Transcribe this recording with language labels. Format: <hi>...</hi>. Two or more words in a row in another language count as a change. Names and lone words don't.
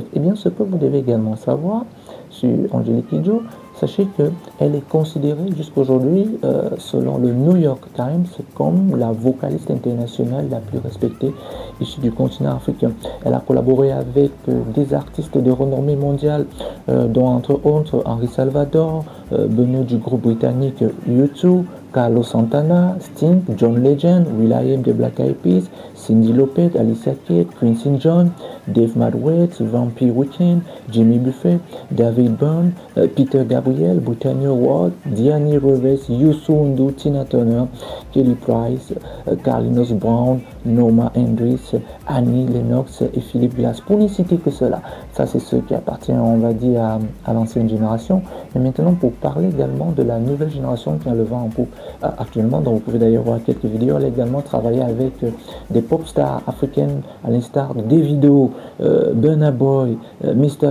<fr>Et bien, ce que vous devez également savoir sur Angélique Kidjo, sachez qu'elle est considérée jusqu'aujourd'hui, selon le New York Times, comme la vocaliste internationale la plus respectée issue du continent africain. Elle a collaboré avec des artistes de renommée mondiale, dont entre autres Henri Salvador, Beno du groupe britannique U2, Carlos Santana, Sting, John Legend, will.i.am de Black Eyed Peas, Cyndi Lauper, Alicia Keys, Quincy Jones, Dave Madwett, Vampire Weekend, Jimmy Buffett, David Byrne, Peter Gabriel, Britannia Ward, Diane Reeves, Youssou N'Dour, Tina Turner, Kelly Price, Carlinhos Brown, Norma Hendricks, Annie Lennox et Philip Glass, pour ne citer que cela. Ça, c'est ceux qui appartiennent, on va dire, à l'ancienne génération. Mais maintenant, pour parler également de la nouvelle génération qui a le vent en poupe actuellement, dont vous pouvez d'ailleurs voir quelques vidéos, elle a également travaillé avec des pop stars africaines, à l'instar de Davido, Burna Boy, Mr.</fr>